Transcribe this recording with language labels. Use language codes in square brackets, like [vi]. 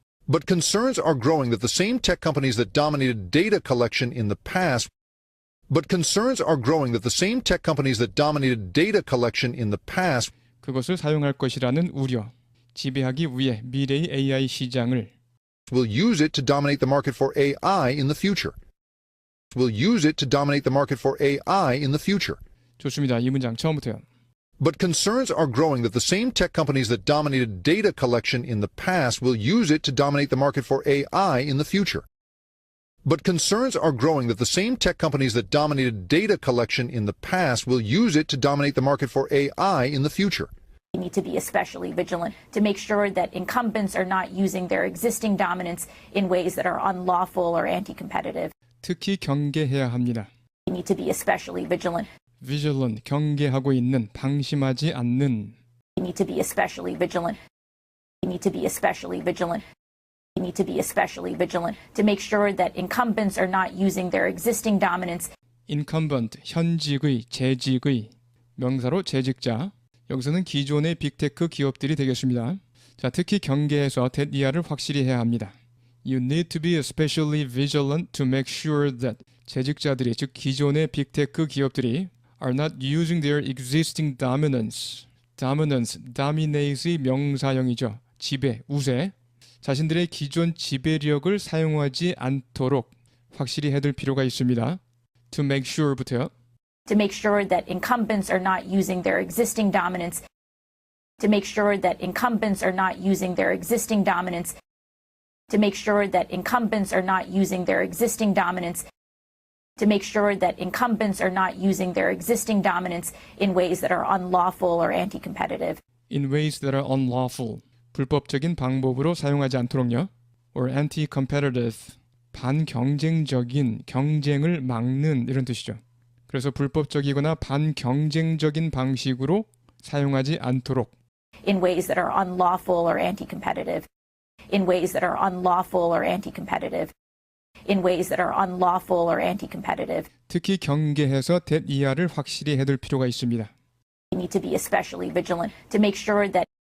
[en] But concerns are growing that the same tech companies that dominated data collection in the past But concerns are growing that the same tech companies that dominated data collection in the past [ko] 그것을 사용할 것이라는 우려, 지배하기 위해 미래의 AI 시장을 [en] will use it to dominate the market for AI in the future. Will use it to dominate the market for AI in the future. [ko] 좋습니다. 이 문장 처음부터요. [en] But concerns are growing that the same tech companies that dominated data collection in the past will use it to dominate the market for AI in the future. But concerns are growing that the same tech companies that dominated data collection in the past will use it to dominate the market for AI in the future. We need to be especially vigilant to make sure that incumbents are not using their existing dominance in ways that are unlawful or anti-competitive. [ko] 특히 경계해야 합니다. [en] We need to be especially vigilant. [ko] vigilant, 경계하고 있는, 방심하지 않는. [en] We need to be especially vigilant. We need to be especially vigilant. We need to be especially vigilant to make sure that incumbents are not using their existing dominance. [ko] incumbent, 현직의, 재직의, 명사로 재직자. 여기서는 기존의 빅테크 기업들이 되겠습니다. 자, 특히 경계에서 that 이하를 확실히 해야 합니다. [en] You need to be especially vigilant to make sure that [ko] 재직자들이, 즉 기존의 빅테크 기업들이 [en] are not using their existing dominance. [ko] dominance, dominate의 명사형이죠. 지배, 우세. 자신들의 기존 지배력을 사용하지 않도록 확실히 해둘 필요가 있습니다. [en] To make sure부터요. To make sure that incumbents are not using their existing dominance. To make sure that incumbents are not using their existing dominance. To make sure that incumbents are not using their existing dominance. To make sure that incumbents are not using their existing dominance in ways that are unlawful or anti-competitive. In ways that are unlawful. [ko] 불법적인 방법으로 사용하지 않도록요. [en] or anti-competitive, [ko] 반경쟁적인, 경쟁을 막는 이런 뜻이죠. 그래서 불법적이거나 반경쟁적인 방식으로 사용하지 않도록 [en] in ways that are unlawful or anti-competitive, in ways that are unlawful or anti-competitive, in ways that are unlawful or anti-competitive. [ko] 특히 경계해서 대이하를 확실히 해둘 필요가 있습니다. [en] We need to be especially vigilant to make sure that